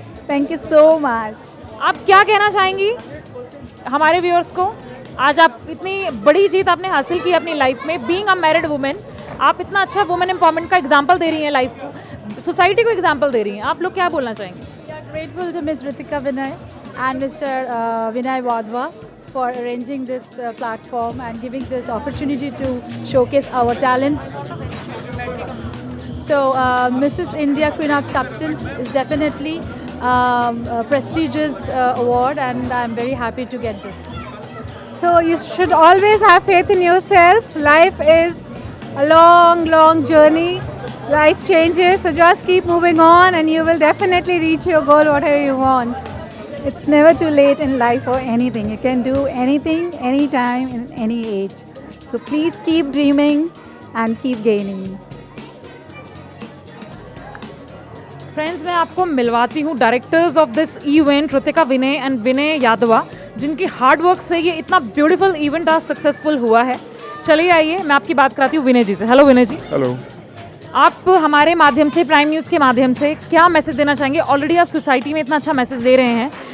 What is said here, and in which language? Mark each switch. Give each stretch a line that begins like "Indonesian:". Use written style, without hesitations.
English: Thank you so much.
Hindi: आप क्या कहना चाहेंगी हमारे व्यूअर्स को? आज आप इतनी बड़ी जीत आपने हासिल की अपनी लाइफ में.
English: being a married women
Hindi: आप इतना अच्छा वुमेन एम्पावरमेंट का एग्जाम्पल दे रही हैं, लाइफ को, सोसाइटी को एग्जाम्पल दे रही हैं. आप लोग क्या बोलना चाहेंगे?
English: We are grateful to Ms. Ritika Vinay and Mr. Vinay Wadhwa for arranging this platform and giving this opportunity to showcase our talents. So, Mrs. India Queen of Substance is definitely a prestigious award, and I'm very happy to get this. So you should always have faith in yourself. Life is a long, long journey. Life changes, so just keep moving on and you will definitely reach your goal, whatever you want. It's never too late in life for anything. You can do anything, anytime, in any age. So please keep dreaming and keep gaining.
Hindi: Friends मैं आपको मिलवाती हूँ
English: directors of this event,
Hindi: Ritika Vinay and विनय यादवा, जिनकी hard work से ये इतना beautiful event आज successful हुआ है. चलिए आइए मैं आपकी बात कराती हूँ विनय जी से. हेलो विनय जी. हेलो. आप हमारे माध्यम से, प्राइम न्यूज़ के माध्यम से क्या मैसेज देना चाहेंगे? ऑलरेडी आप सोसाइटी में इतना अच्छा मैसेज दे रहे हैं,